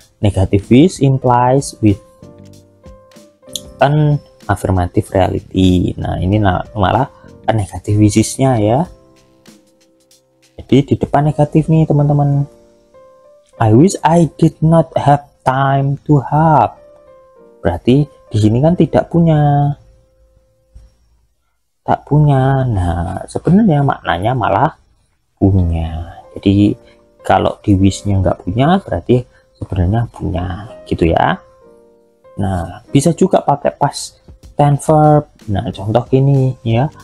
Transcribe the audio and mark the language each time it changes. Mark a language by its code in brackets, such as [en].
[en] Negative wish implies with an affirmative reality. [id] Nah, ini malah negative wishes-nya ya. Jadi di depan negatif nih teman-teman. [en] I wish I did not have time to help. [id] Berarti di sini kan tidak punya. Tak punya. Nah, sebenarnya maknanya malah punya. Jadi kalau di wish-nya nggak punya, berarti sebenarnya punya, gitu ya. Nah, bisa juga pakai past tense verb. Nah, contoh ini ya.